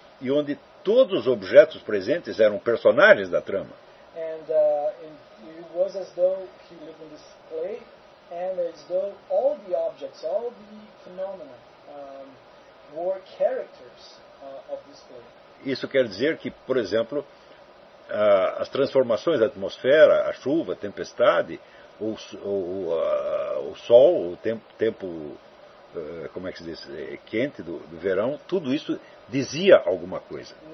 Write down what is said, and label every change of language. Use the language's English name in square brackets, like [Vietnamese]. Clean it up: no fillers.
[Portuguese] E onde todos os objetos presentes eram personagens da trama. [English] And it was as though he lived in this play, and as though all the objects, all the phenomena, were characters of this play. [Portuguese] Isso quer dizer que, por exemplo, as transformações da atmosfera, a chuva, a tempestade, o sol, o tempo como é que se diz, quente do verão, tudo isso dizia alguma coisa.